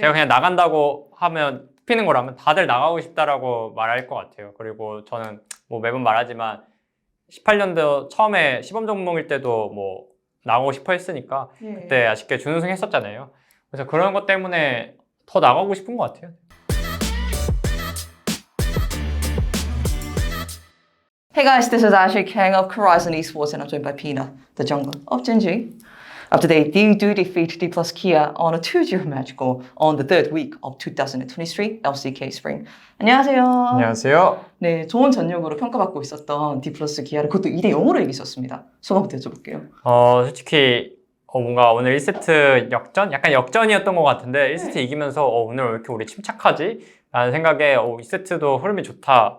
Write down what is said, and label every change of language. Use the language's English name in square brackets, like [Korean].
[Korean] 제가 그냥 나간다고 하면 피는 거라면 다들 나가고 싶다라고 말할 것 같아요. 그리고 저는 뭐 매번 말하지만 18년도 처음에 시범 종목일 때도 뭐 나가고 싶어 했으니까 네. 그때 아쉽게 준우승 했었잖아요. 그래서 그런 것 때문에 더 나가고 싶은 것 같아요. [English] Hey guys, this is Ashley Kang of Horizon Esports and I'm joined by Pina, the jungler of Genji. Up to date, they do defeat D plus Kia on a 2-0 match goal on the third week of 2023 LCK Spring. [Korean] 안녕하세요. 안녕하세요. 네, 좋은 전력으로 평가받고 있었던 D 플러스 기아를 그것도 2대0으로 이기셨습니다. 소감부터 여쭤볼게요. 솔직히 뭔가 오늘 1세트 역전? 약간 역전이었던 것 같은데 1세트 이기면서 오늘 왜 이렇게 우리 침착하지? 라는 생각에 2세트도 흐름이 좋다.